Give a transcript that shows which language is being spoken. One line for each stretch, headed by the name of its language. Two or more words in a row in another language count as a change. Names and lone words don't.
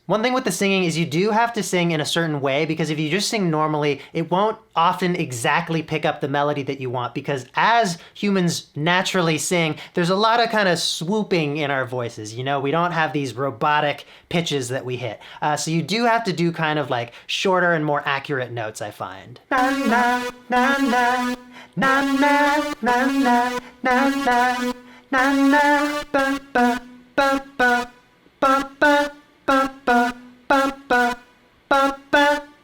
English: One thing with the singing is you do have to sing in a certain way, because if you just sing normally, it won't often exactly pick up the melody that you want, because as humans naturally sing, there's a lot of kind of swooping in our voices. You know, we don't have these robotic pitches that we hit. So you do have to do kind of like shorter and more accurate notes, I find. Na na na na na na na na na na na na ba ba ba ba ba ba ba ba ba ba ba ba.